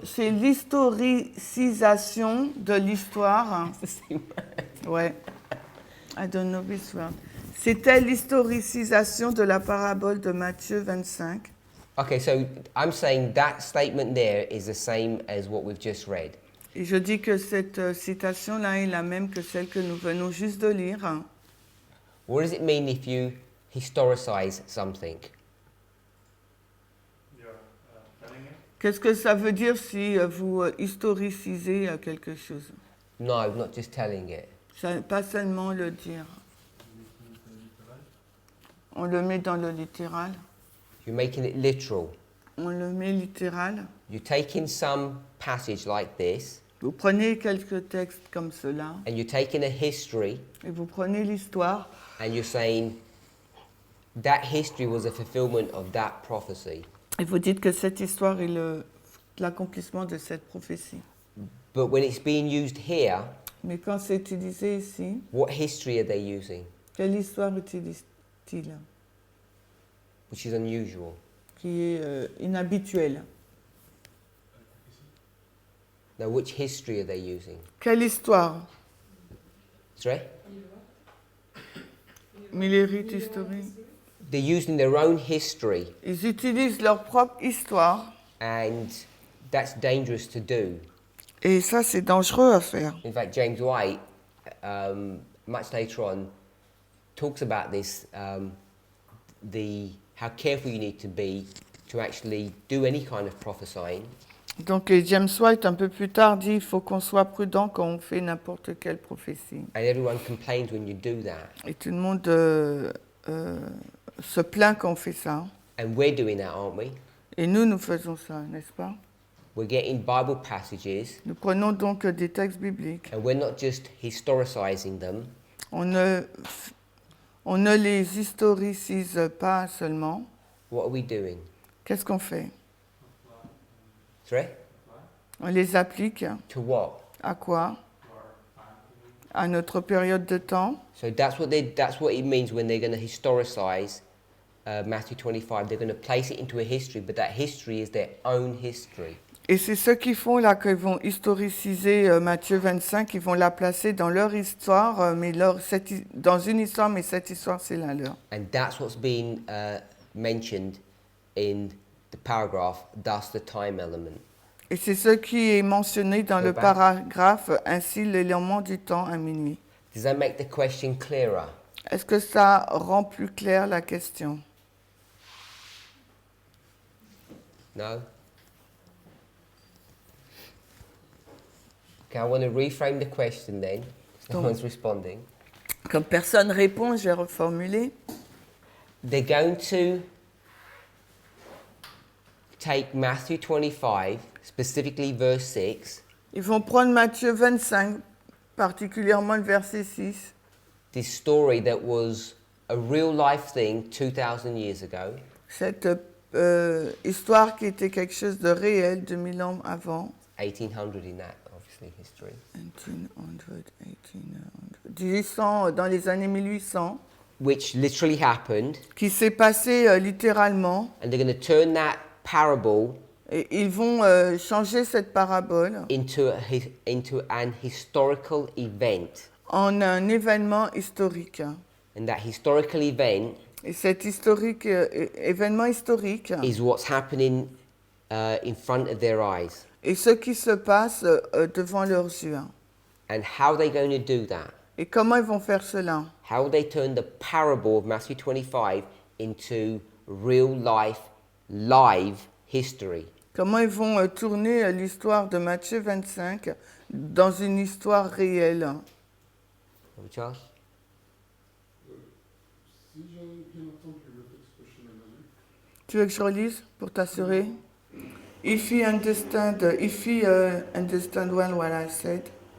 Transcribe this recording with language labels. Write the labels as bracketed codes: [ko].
[fr] c'est l'historicisation de l'histoire. [en] It's the same word. Ouais. I don't know this word. [fr] C'était l'historicisation de la parabole de Matthieu 25. [en] Okay, so I'm saying that statement there is the same as what we've just read. [fr] Et je dis que cette citation-là est la même que celle que nous venons juste de lire. [en] What does it mean if you historicize something? [fr] Qu'est-ce que ça veut dire si vous historicisez quelque chose? [en] No, not just telling it. [fr] Pas seulement le dire. On le met dans le littéral. [en] You're making it literal. [fr] On le met littéral. [en] You're taking some passage like this, [fr] Vous prenez quelques textes comme cela [en] and you're taking a history, [fr] et vous prenez l'histoire [en] and you're saying that history was a fulfillment of that prophecy. [fr] et vous dites que cette histoire est l'accomplissement de cette prophétie. [en] But when it's being used here, [fr] Mais quand c'est utilisé ici, [en] what history are they using? [fr] quelle histoire utilise-t-il [en] Which is unusual. [fr] qui est inhabituelle? [en] Now, which history are they using? [fr] Quelle histoire? [en] Sorry? [fr] Millérite historique. [en] They're using their own history, [fr] Ils utilisent leur propre histoire [en] and that's dangerous to do. [fr] et ça c'est dangereux à faire. [en] In fact, James White, much later on, talks about this, how careful you need to be to actually do any kind of prophesying. [fr] Donc James White un peu plus tard dit il faut qu'on soit prudent quand on fait n'importe quelle prophétie. [en] And everyone complains when you do that. [fr] Et tout le monde se plaint quand on fait ça. [en] And we're doing that, aren't we? [fr] Et nous faisons ça, n'est-ce pas? [en] We're getting Bible passages, [fr] Nous prenons donc des textes bibliques. [en] and we're not just historicizing them, [fr] On ne les historicise pas seulement. [en] what are we doing? [fr] Qu'est-ce qu'on fait? [en] Sorry? [fr] On les applique [en] To what? [fr] à quoi? À notre période de temps. [en] So that's what it means when they're going to historicize Matthew 25. They're going to place it into a history, but that history is their own history. [fr] Et c'est ce qu'ils font là, qu'ils vont historiciser Matthieu 25, ils vont la placer dans leur histoire, dans une histoire, mais cette histoire, c'est la leur. [en] And that's what's being mentioned in the paragraph, thus the time element. [fr] Et c'est ce qui est mentionné dans le paragraphe, ainsi l'élément du temps à minuit. [en] Does that make the question clearer? [fr] Est-ce que ça rend plus clair la question? [en] No? Okay, I want to reframe the question then. No one's responding. [fr] Comme personne répond, je vais reformuler. [en] They're going to take Matthew 25, specifically verse 6, [fr] Ils vont prendre Matthieu 25, particulièrement le verset 6, [en] this story that was a real life thing 2,000 years ago, [fr] cette histoire qui était quelque chose de réel 2000 ans avant, [en] 1800 in that, obviously, history. [fr] 1800, 1800, 1800, dans les années 1800, [en] which literally happened, [fr] qui s'est passé littéralement, [en] and they're going to turn that parable [fr] et ils vont changer cette parabole [en] into an historical event. [fr] en un événement historique. [en] And that historical event [fr] Et cet événement historique [en] is what's happening in front of their eyes. [fr] est ce qui se passe devant leurs yeux. [en] And how are they going to do that? [fr] Et comment ils vont faire cela? [en] How will they turn the parable of Matthew 25 into real life, live history? [fr] Comment ils vont tourner l'histoire de Matthieu 25 dans une histoire réelle? Charles? Si j'ai bien entendu le texte que je m'ai donné, Tu veux que je relise pour t'assurer? [en] If you understand well what I said,